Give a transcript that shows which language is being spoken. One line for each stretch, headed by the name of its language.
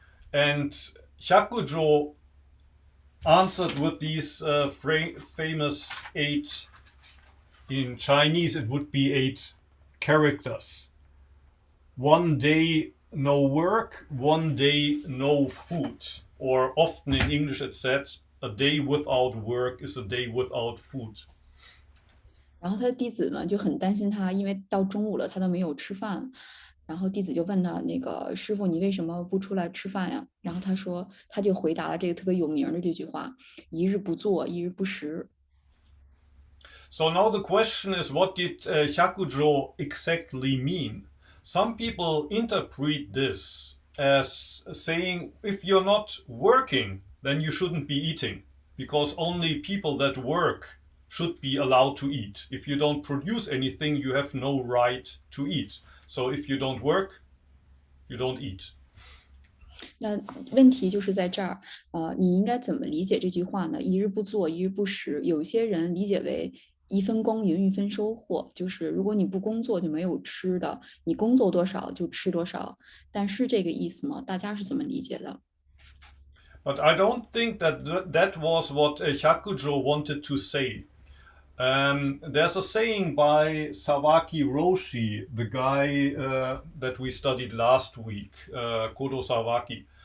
English: And Hyakujo answered with these famous 8, in Chinese it would be 8 characters. One day no work, one day no food. Or often in English it said, a day without work is a day without food.
Chinese: 然后他的弟子们就很担心他，因为到中午了他都没有吃饭。然后弟子就问他，那个师傅，你为什么不出来吃饭呀？然后他就回答了这个特别有名的这句话：一日不做，一日不食。
English: So now the question is, what did Hyakujo exactly mean? Some people interpret this as saying, if you're not working, then you shouldn't be eating, because only people that work should be allowed to eat. If you don't produce anything, you have no right to eat. So if you don't work, you don't eat.
Chinese: 那问题就是在这儿，你应该怎么理解这句话呢？一日不做，一日不食。有些人理解为一分耕耘一分收获，就是如果你不工作就没有吃的，你工作多少就吃多少。但是这个意思吗？大家是怎么理解的？
English: But I don't think that was what Hyakujo wanted to say. There's a saying by Sawaki Roshi, the guy that we studied last week, Kodo Sawaki.